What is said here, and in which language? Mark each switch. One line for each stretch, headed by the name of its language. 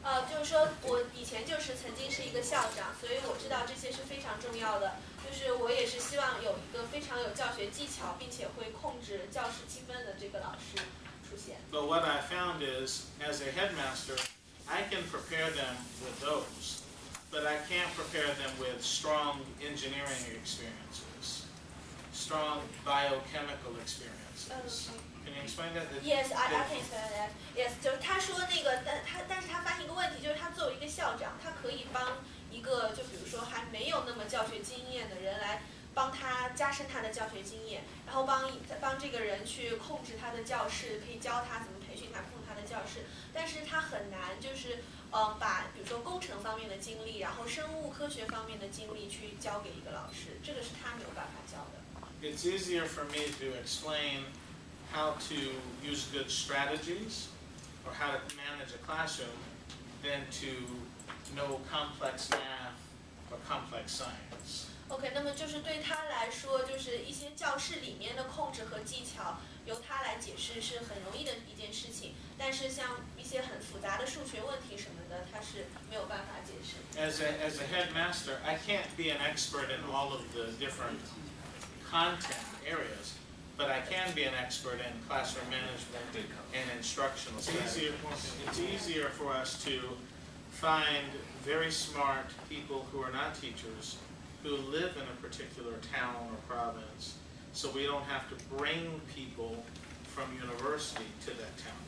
Chinese: 就是说我以前就是曾经是一个校长，所以我知道这些是非常重要的。就是我也是希望有一个非常有教学技巧，并且会控制教室气氛的这个老师出现。
English: But what I found is, as a headmaster, I can prepare them with those, but I can't prepare them with strong engineering experiences, strong biochemical experiences. Can you explain that? Yes, I can explain that.
Chinese: Yes， 就是他说那个，但是他发现一个问题，就是他作为一个校长，他可以帮一个就比如说还没有那么教学经验的人来帮他加深他的教学经验，然后帮这个人去控制他的教室，可以教他怎么培训他控制他的教室，但是他很难就是把比如说工程方面的经历，然后生物科学方面的经历去教给一个老师，这个是他没有办法教的。
English: It's easier for me to explain how to use good strategies or how to manage a classroom than to know complex math or complex science.
Chinese: OK， 那么就是对他来说，就是一些教室里面的控制和技巧，由他来解释是很容易的一件事情。但是像一些很复杂的数学问题什么的，他是没有办法解释。
English: As a headmaster, I can't be an expert in all of the different content areas, but I can be an expert in classroom management and instructional. It's easier for us to find very smart people who are not teachers, who live in a particular town or province, so we don't have to bring people from university to that town.